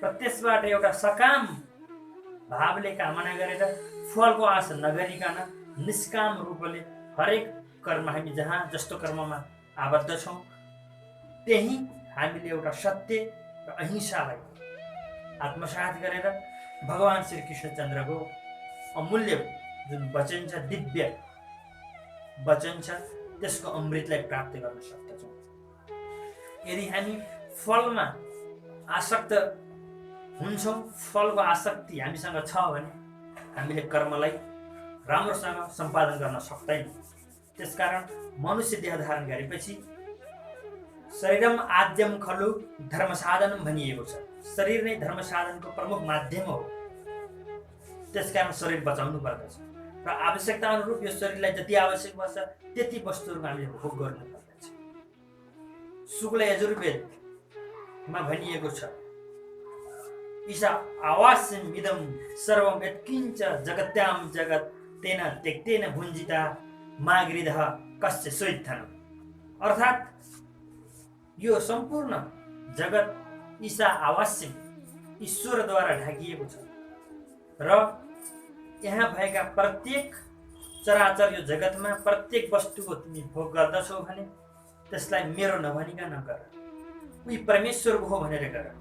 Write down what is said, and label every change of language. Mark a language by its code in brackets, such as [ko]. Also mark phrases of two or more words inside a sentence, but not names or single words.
[ne] त्यसबाट एउटा सकाम भावले कामना गरेर फलको आशा नगरिकन निष्काम रूपले हरेक कर्म हामी जहाँ जस्तो कर्ममा आबद्ध छौँ त्यही हामीले एउटा सत्य र अहिंसालाई आत्मसात गरेर भगवान श्री कृष्णचन्द्रको अमूल्य जुन वचन छ, दिव्य वचन छ, त्यसको अमृतलाई प्राप्त गर्न सक्दछौँ। यदि हामी फलमा आसक्त हुन्छौँ, फलको आसक्ति हामीसँग छ भने हामीले कर्मलाई राम्रोसँग सम्पादन गर्न सक्दैनौँ। त्यसकारण मनुष्य देह धारण गरेपछि [sa] शरीरम आद्यम खलु धर्म साधनम [ne] भनिएको छ। शरीर नै धर्म साधनको प्रमुख माध्यम हो। त्यसकारण शरीर बचाउनु पर्दछ र आवश्यकता अनुरूप यो शरीरलाई जति आवश्यक पर्छ त्यति वस्तुहरू हामीले भोग गर्नु पर्दछ। शुक्ल यजुर्वेदमा भनिएको छ, [sa] ईशा आवास्यम इदम सर्वम यत्किञ्च जगत्याम जगत तेन त्यक्तेन भुञ्जिता मागृधः कस्य सोइत्थन। [ne] अर्थात् यो सम्पूर्ण जगत [sa] ईशा आवास्यम [ne] ईश्वरद्वारा ढाकिएको छ र यहाँ भएका प्रत्येक चराचर यो जगतमा प्रत्येक वस्तुको तिमी भोग गर्दछौ भने त्यसलाई मेरो नभनिकन गर, उही परमेश्वरको हो भनेर गर।